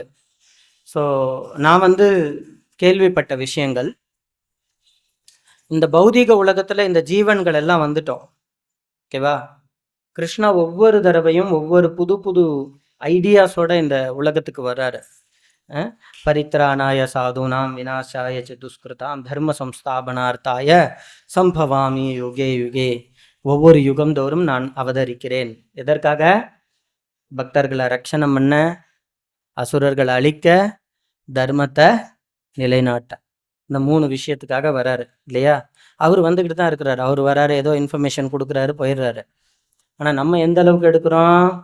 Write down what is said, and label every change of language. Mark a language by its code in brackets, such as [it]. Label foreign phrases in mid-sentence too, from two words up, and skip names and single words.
[ta] ஸோ நான் வந்து கேள்விப்பட்ட விஷயங்கள், இந்த பௌதீக உலகத்துல இந்த ஜீவன்கள் எல்லாம் வந்துட்டோம். ஓகேவா? கிருஷ்ணா ஒவ்வொரு தடவையும் ஒவ்வொரு புது புது ஐடியாஸோட இந்த உலகத்துக்கு வர்றாரு. [sa] परित्राणाय साधूनां विनाशाय च दुष्कृताम् धर्म संस्थापनार्थाय सम्भवामि युगे युगे. [ta] ஒவ்வொரு யுகம் தோறும் நான் அவதரிக்கிறேன். எதற்காக? பக்தர்களை ரட்சணம் பண்ண, அசுரர்களை அழிக்க, தர்மத்தை நிலைநாட்ட. இந்த 3 விஷயத்துக்காக வராரு இல்லையா? அவர் வந்துக்கிட்டு தான் இருக்கிறாரு. அவர் வராரு, ஏதோ இன்ஃபர்மேஷன் கொடுக்குறாரு, போயிடுறாரு. ஆனால் நம்ம எந்த அளவுக்கு எடுக்கிறோம்?